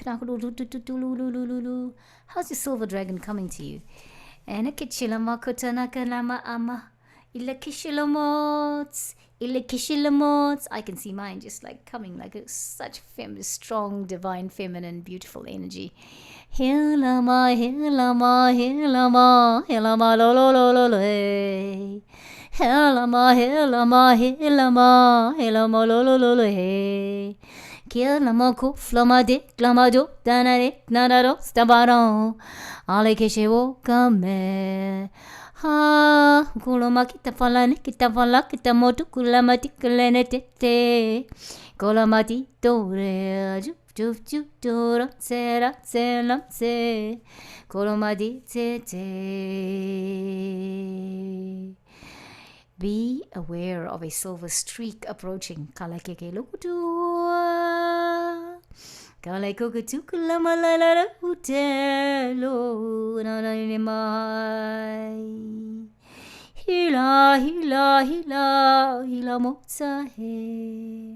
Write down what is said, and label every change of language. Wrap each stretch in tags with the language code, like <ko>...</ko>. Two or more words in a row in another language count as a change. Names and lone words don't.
<en>How's your silver dragon coming to you? I can see mine just like coming like such strong, divine, feminine, beautiful energy. Hilama, hilama, hilama, hilama, lo lo lo lo lo. Hilama, hilama, hilama, hilama, lo lo lo lo. Kilama kuflama dik lama do danarik nadaro stabaro. Alekeshe wokame. Ha kulama kita falane kita motu kulama tikulene tete. Kolamati dore ju ju ju dora sera selam se. Kolomadi tete. Be aware of a silver streak approaching. Kalakeke lukutua. Kalekukutukulamalalala utelo. Nananimai. Hila, hila, hila, hila motsahe.</en>